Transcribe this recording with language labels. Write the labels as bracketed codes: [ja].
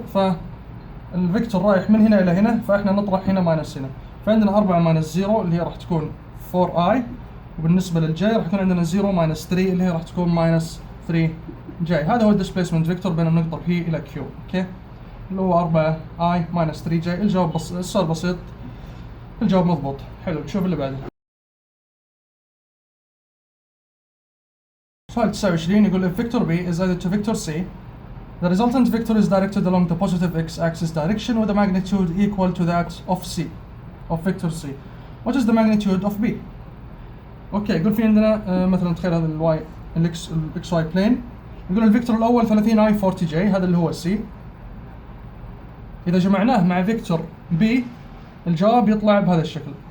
[ar] فالفيكتور رايح من هنا إلى هنا، فإحنا نطرح هنا ماينس هنا، فعندنا 4 ماينس 0 اللي هي راح تكون 4i، وبالنسبة للجي راح يكون عندنا 0 ماينس 3 اللي هي راح تكون ماينس 3 جي. هذا هو الديسبيسمنت فيكتور بين النقطة P إلى Q. أوكي، اللي هو 4i ماينس 3 جي. الجواب السؤال بسيط، الجواب مضبوط. حلو، نشوف اللي بعده. سؤال 29 يقول [en] if vector B is added to vector C, the resultant vector is directed along the positive x-axis direction with a magnitude equal to that of C, of vector C. What is the magnitude of B? [ar] اوكي، يقول في عندنا مثلا تخيل هذا الواي الاكس واي بلين، يقول الفيكتور الاول 30i 40j هذا اللي هو C، إذا جمعناه مع فيكتور B الجواب يطلع بهذا الشكل.